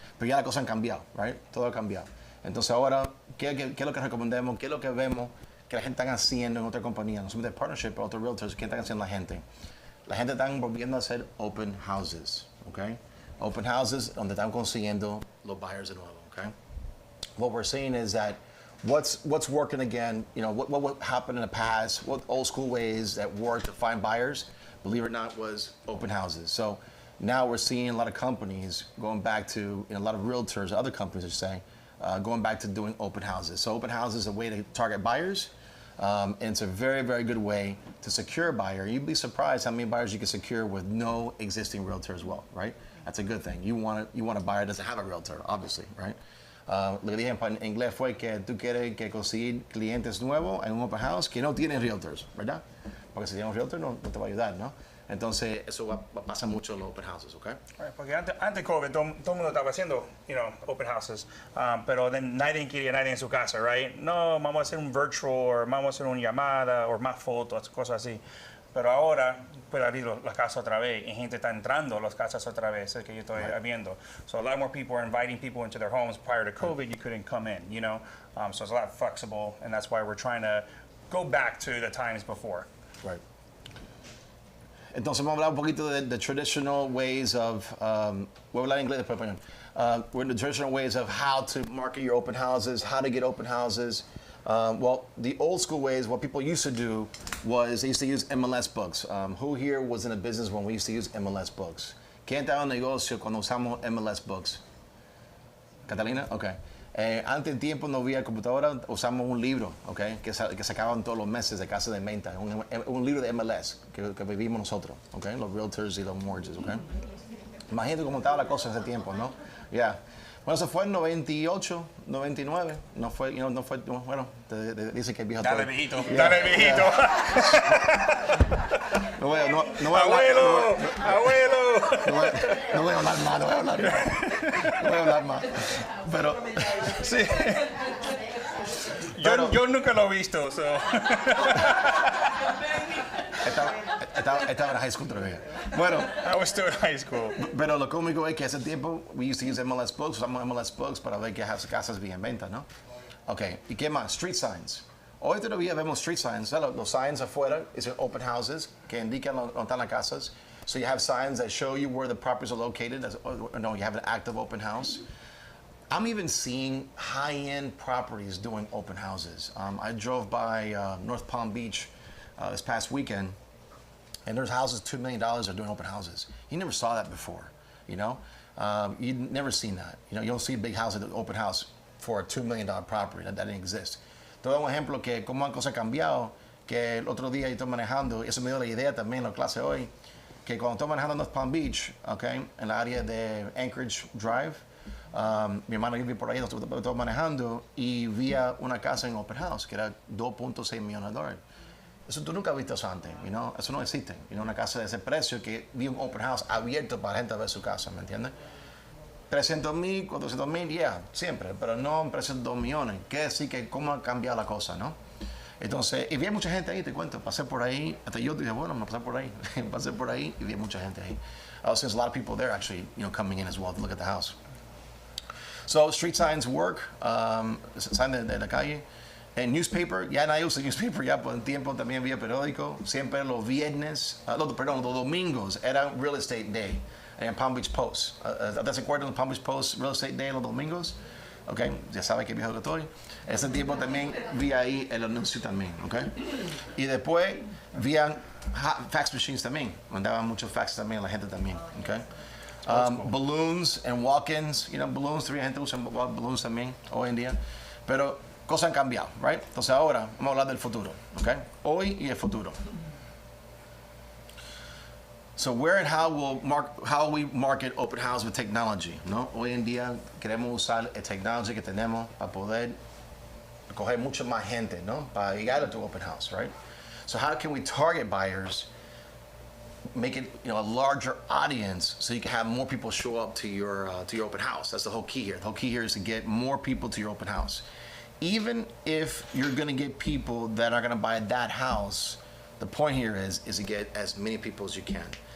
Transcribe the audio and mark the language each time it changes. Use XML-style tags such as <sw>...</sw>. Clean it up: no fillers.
<es>Pero ya las cosas han cambiado, right? Todo ha cambiado. Entonces ahora, ¿qué es lo que recomendamos? ¿Qué es lo que vemos que la gente está haciendo en otra compañía? No solamente Partnership, pero otros realtors, ¿qué están haciendo la gente? La gente está volviendo a hacer open houses, ¿ok? Open houses donde están consiguiendo los buyers de nuevo, ¿ok?</es> <en>What we're seeing is that what's working again, what happened in the past, what old school ways that worked to find buyers, believe it or not, was open houses. So now we're seeing a lot of companies going back to, a lot of realtors, other companies are saying, going back to doing open houses. So open houses is a way to target buyers, and it's a very, very good way to secure a buyer. You'd be surprised how many buyers you can secure with no existing realtor as well, right? That's a good thing. You want a buyer that doesn't have a realtor, obviously, right?</en> <es>Lo que dije en inglés fue que tú quieres conseguir clientes nuevos en un open house que no tienen realtors, ¿verdad? Porque si tienes un realtor no te va a ayudar, ¿no? Entonces eso pasa mucho en los open houses, ¿ok? Right, porque antes de COVID todo el mundo estaba haciendo, open houses, pero nadie quería nadie en su casa, right? No, vamos a hacer un virtual, o vamos a hacer una llamada, o más fotos, cosas así. Pero ahora puede abrir las casas otra vez y gente está entrando a las casas otra vez, es que yo estoy viendo.</es> <en>So a lot more people are inviting people into their homes. Prior to COVID, you couldn't come in, so it's a lot flexible, and that's why we're trying to go back to the times before. Right.</en> <es>Entonces vamos a hablar un poquito de</es> <en>the traditional ways of,</en> <es>voy a hablar en inglés después español.</es> <en>We're in the traditional ways of how to market your open houses, how to get open houses. Well, the old school ways, what people used to do was they used to use MLS books. Who here was in a business when we used to use MLS books?</en> <es>¿Quién estaba en el negocio cuando usamos MLS books? ¿Catalina? Okay. Antes en tiempo no había computadora, usamos un libro, okay, que sacaban todos los meses de casa de venta, un libro de MLS que vivimos nosotros, okay, los realtors y los mortgages, okay. Imagínate cómo estaba la cosa en ese tiempo, ¿no? Yeah. Bueno, eso fue en 98, 99. No fue, bueno, dice que es viejo. Dale, viejito. Dale, viejito. No voy a hablar. Abuelo, abuelo. No voy a hablar más, no voy a hablar más. Pero, Sí. Yo nunca lo he visto, so. Estaba en high school todavía. Bueno,</es> <en>I was still in high school.</en> <es>pero lo cómico es que ese tiempo,</es> <en>we used to use MLS books,</en> <es>usamos MLS books para ver que las casas bien en venta, ¿no? Ok, ¿y qué más? Street signs. Hoy todavía vemos street signs, ¿no? Los signs afuera, es open houses, que indican dónde están las casas.</es> <en>So you have signs that show you where the properties are located. No, you have an active open house. I'm even seeing high-end properties doing open houses. I drove by North Palm Beach this past weekend, and there's houses $2 million are doing open houses. You never saw that before, you know? You'd never seen that. You know, you don't see a big house at the open house for a $2 million property. That didn't exist.</en> <es>Te doy un ejemplo que cómo han cosas cambiado, que el otro día yo estoy manejando, y eso me dio la idea también en la clase hoy, que cuando estoy manejando en North Palm Beach, okay, en la área de Anchorage Drive, mi hermano vive por ahí, estoy manejando y vi una casa en open house que era $2.6 millones. Eso tú nunca has visto eso antes, you know? Eso no existe. You know, una casa de ese precio que vi un open house abierto para gente a ver su casa, ¿me entiendes? 300,000, 400,000, yeah, siempre, pero no en precio de 2 millones. Quiere decir que cómo ha cambiado la cosa, ¿no? Entonces, y vi mucha gente ahí, te cuento, pasé por ahí, hasta yo dije, bueno, me pasé por ahí, pasé por ahí y vi mucha gente ahí.</es> <en>Since a lot of people there actually, you know, coming in as well to look at the house. So street signs work, sign de la calle.</en> <es>En newspaper, ya nadie usa newspaper, ya por el tiempo también había periódico. Siempre los viernes, los domingos era Real Estate Day en Palm Beach Post. ¿Te acuerdas del Palm Beach Post Real Estate Day los domingos? Ok, ya sabe que viejo que estoy. Ese tiempo también vi ahí el anuncio también, ok. Y después vían fax machines también, mandaban muchos fax también a la gente también, ok.</es> <en>Balloons and walk-ins,</en> <es>you know, balloons, todavía gente usa balloons también hoy en día, pero cosas han cambiado, right? Entonces ahora vamos a hablar del futuro, ok. Hoy y el futuro.</es> <en>So where and how we market open house with technology, ¿no?</en> <es>Hoy en día queremos usar el technology que tenemos para poder coger mucha más gente, ¿no? Para llegar a tu open house, right?</es> <en>So how can we target buyers, make it, you know, a larger audience so you can have more people show up to your open house? That's the whole key here. The whole key here is to get more people to your open house. Even if you're going to get people that are going to buy that house, the point here is to get as many people as you can.</en>